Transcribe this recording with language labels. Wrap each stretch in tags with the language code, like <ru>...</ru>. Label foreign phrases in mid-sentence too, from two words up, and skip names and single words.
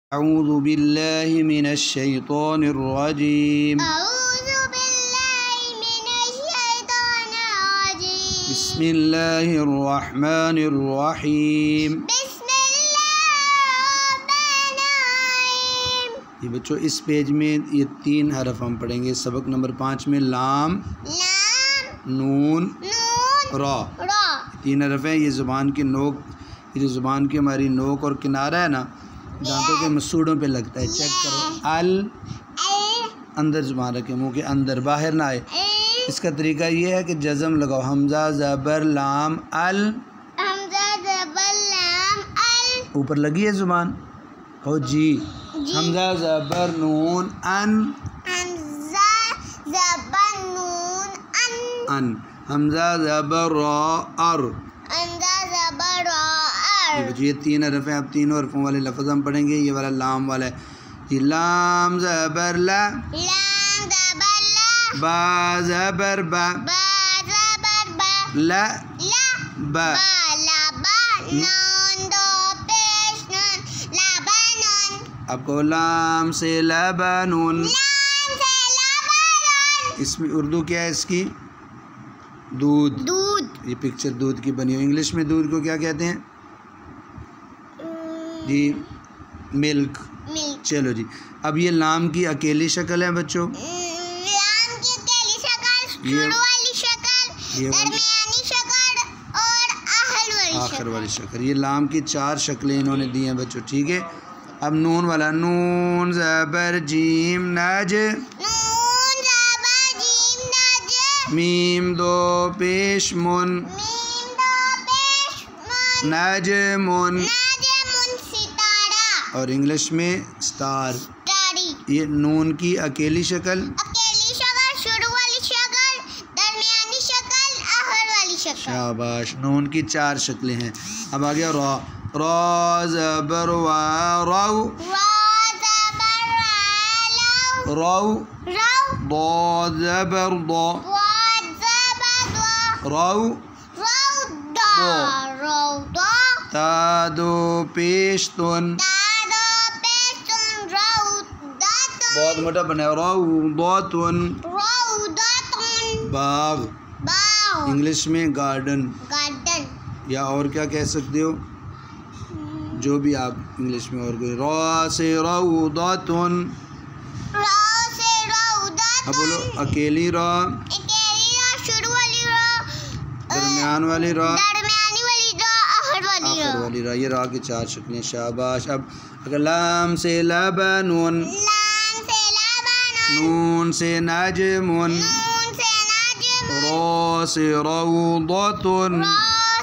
<ar>اعوذ باللہ من الشیطان الرجیم أعوذ بالله من الشيطان الرجيم بسم اللہ الرحمن الرحیم. بسم الله الرحمن الرحيم.</ar> <ur>یہ بچوں اس پیج میں یہ 3 حرف ہم پڑھیں گے. سبق نمبر 5 میں لام، لام، نون، نون، را. را. 3 حرف ہیں. یہ زبان کی نوک، یہ جو زبان کی ہماری نوک اور کنارہ ہے نا، دانتوں کے مسوڑوں پہ لگتا ہے. چیک کرو. ال اندر زبان رکھے، منہ کے اندر، باہر نہ آئے. اس کا طریقہ یہ ہے کہ جزم لگاؤ. حمزہ زبر لام ال، حمزہ زبر لام ال. اوپر لگی ہے زبان. ہو جی. حمزہ زبر نون ان، حمزہ زبر نون ان. ان. حمزہ زبر را ار. حمزہ زبر را یہ ار. بچے یہ 3 حرف ہیں. اب تینوں حرفوں والے لفظ ہم پڑھیں گے. یہ والا لام والا ہے. یہ لام زبر لا، لام زبر لا، با زبر با، با زبر با، لا لا با. با لبا، نون دو پیش نون، لبنون. اب کو لام سے لبنون. لام سے لبنون. اس میں اردو کیا ہے اس کی؟ دودھ. دودھ. یہ پکچر دودھ کی بنی ہوئی. انگلش میں دودھ کو کیا کہتے ہیں جی؟ ملک. ملک. چلو جی. اب یہ لام کی اکیلی شکل ہے بچوں. لام کی اکیلی شکل، یہ- شروع والی شکل، یہ- درمیانی شکل اور آخر والی آخر شکل. والی شکل. یہ لام کی 4 شکلیں انہوں نے دی ہیں بچوں. ٹھیک ہے. اب نون والا. نون زبر جیم نج، نون زبر جیم نج، میم دو پیش من، میم دو پیش من، نجمن. نجمن ستارہ، اور انگلش میں اسٹار. ٹاڑی. یہ نون کی اکیلی شکل. اکیلی شکل، شروع والی شکل، درمیانی شکل، آخر والی شکل. شاباش. نون کی 4 شکلیں ہیں. اب آ گیا را. را زبر و رو، را زبر را، لو، رو. رو، ضاد زبر ضا، ضاد زبر ضا، رو. روضا، روضا. تا دو پیش تن. دادو پیشن، روضاتن، بہت موٹا بنا. روضاتن. روضاتن. باغ. باغ. انگلش میں گارڈن. گارڈن. یا اور کیا کہہ سکتے ہو جو بھی آپ انگلش میں. اور کوئی. را سے روضاتن. را سے روضاتن. اب بولو اکیلی را، اکیلی را، شروع والی را، درمیان والی را، درمیانی والی را، آخر والی آخر را. والی را. یہ را کی 4 شکلیں. شاباش. اب اگر لام سے لبنون، لام سے لبنون، نون سے نجمن، نون سے نجم، را سے روضاتن، را</ur>